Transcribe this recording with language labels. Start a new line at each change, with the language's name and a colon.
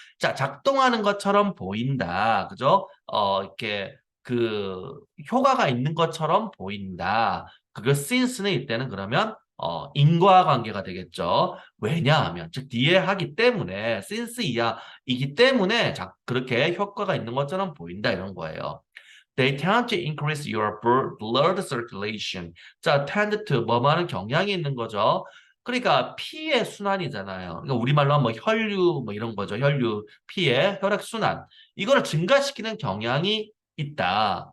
Korean: 자, 작동하는 것처럼 보인다. 그죠? 이렇게 그 효과가 있는 것처럼 보인다. 그거 since는 이때는 그러면 인과관계가 되겠죠. 왜냐하면 즉 뒤에 하기 때문에 since 이하이기 때문에 그렇게 효과가 있는 것처럼 보인다 이런 거예요.
English: They tend to increase your blood circulation.
Korean: 자, tend to 뭐 하는 경향이 있는 거죠. 그러니까 피의 순환이잖아요. 그러니까 우리말로 하면 뭐 혈류 뭐 이런 거죠. 혈류, 피의 혈액 순환. 이거를 증가시키는 경향이 있다.